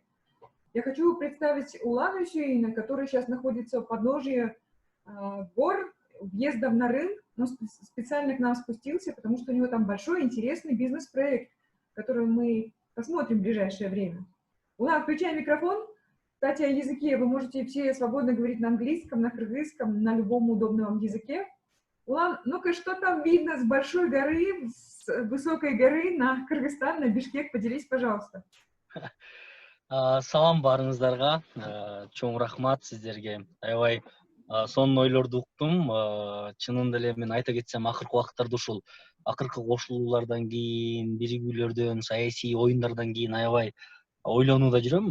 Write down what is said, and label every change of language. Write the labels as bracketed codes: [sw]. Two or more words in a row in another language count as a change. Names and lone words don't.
[ru] Я хочу представить Улана Юсюина, который сейчас находится у подножия гор, въезда в Нарын, но специально к нам спустился, потому что у него там большой интересный бизнес-проект, который мы посмотрим в ближайшее время. Улан, включай микрофон. Кстати, о языке вы можете все свободно говорить на английском, на кыргызском, на любом удобном вам языке. Улан, ну-ка, что там видно с большой горы, с высокой горы на Кыргызстан, на Бишкек? Поделись, пожалуйста. [ky] Салам барыңыздарга, чоң рахмат сиздерге. Аябай сонун ойлорду уктум. Чынында эле мен айта кетсем, акыркы убакыттарда ушул акыркы кошулуулардан кийин, биригүүлөрдөн, саясий оюндардан кийин аябай ойлонууда жүрөм.